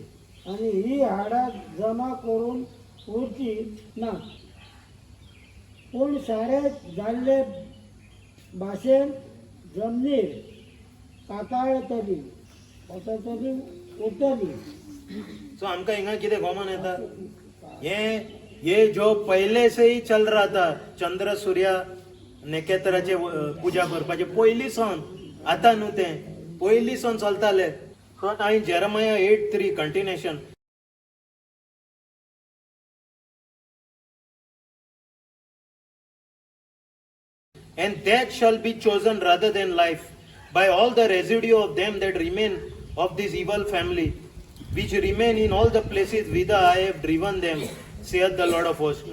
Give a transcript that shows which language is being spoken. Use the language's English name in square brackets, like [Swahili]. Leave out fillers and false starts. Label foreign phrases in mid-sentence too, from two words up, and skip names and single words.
[Konkani] आणि ही हाडा जमा करून उरची ना, पूण सारे जाल्ले भाशेन जमनीर पाताळतली उरतली. सो आमकां हिंगा कितें गोमन येता? [Hindi] ये जो पहले से ही चल रहा था, [Konkani] चंद्र सूर्य नकेत्राचे पूजा करपाचे पयली सन, आता न्हू ते पयली सन चलताले. सो हांवें जेरमाया 8:3 कंटिन्युएशन. [English] And that shall be chosen rather than life by all the residue of them that remain of this evil family, which remain in all the places whither I have driven them, saith the Lord of hosts.